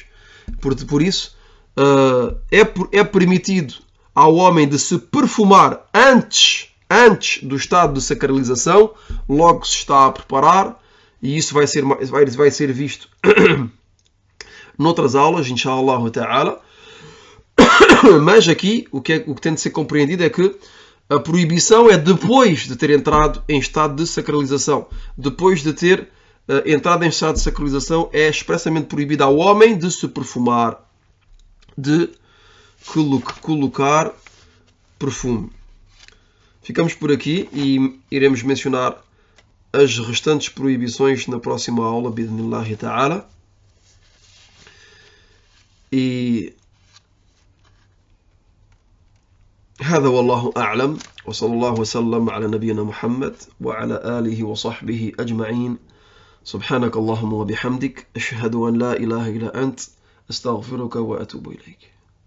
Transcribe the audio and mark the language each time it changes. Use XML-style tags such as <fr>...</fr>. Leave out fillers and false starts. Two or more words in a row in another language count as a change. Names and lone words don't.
<pt>Por isso é permitido ao homem de se perfumar antes do estado de sacralização, logo se está a preparar, e isso vai ser visto noutras aulas,</pt> <ar>إن شاء الله تعالى.</ar> <pt>Mas aqui o que tem de ser compreendido é que a proibição é depois de ter entrado em estado de sacralização, depois de ter entrada em estado de sacralização, é expressamente proibido ao homem de se perfumar, de colocar perfume. Ficamos por aqui e iremos mencionar as restantes proibições na próxima aula,</pt> <ar>بإذن الله تعالى. E هذا والله أعلم وصلى الله وسلم على نبينا محمد وعلى آله وصحبه أجمعين. سبحانك اللهم وبحمدك أشهد أن لا إله إلا أنت أستغفرك وأتوب إليك.</ar>